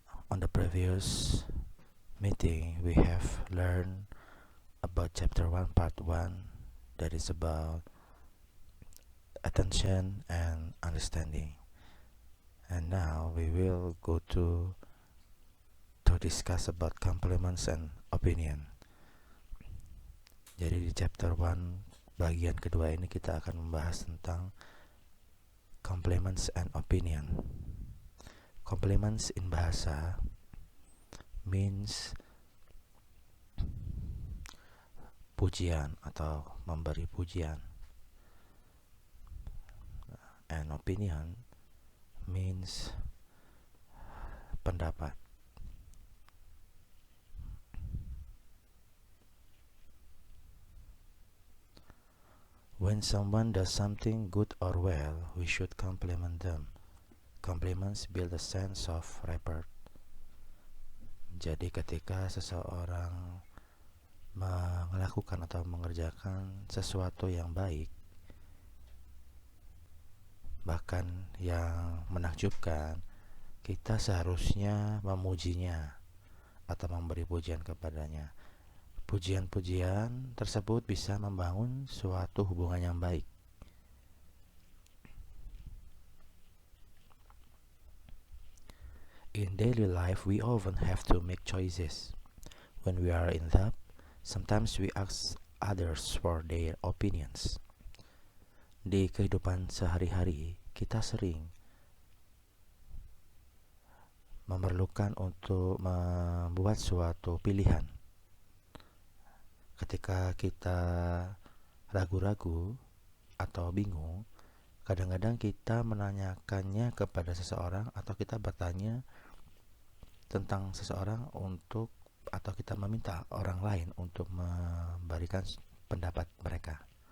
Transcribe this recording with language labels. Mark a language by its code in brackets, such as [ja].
[en] On the previous meeting, we have learned about chapter 1, part 1, that is about attention and understanding. And now we will go to discuss about compliments and opinion. [id] Jadi di chapter 1 bagian kedua ini kita akan membahas tentang [en] compliments and opinion. Compliments in bahasa means [id] pujian atau memberi pujian. [en] And opinion means pendapat. When someone does something good or well, we should compliment them. Compliments build a sense of rapport. [id] Jadi ketika seseorang melakukan atau mengerjakan sesuatu yang baik, bahkan yang menakjubkan, kita seharusnya memujinya atau memberi pujian kepadanya. Pujian-pujian tersebut bisa membangun suatu hubungan yang baik. [en] In daily life, we often have to make choices. When we are in doubt, sometimes we ask others for their opinions. [id] Di kehidupan sehari-hari, kita sering memerlukan untuk membuat suatu pilihan. Ketika kita ragu-ragu atau bingung, kadang-kadang kita menanyakannya kepada seseorang atau kita bertanya tentang seseorang atau kita meminta orang lain untuk memberikan pendapat mereka.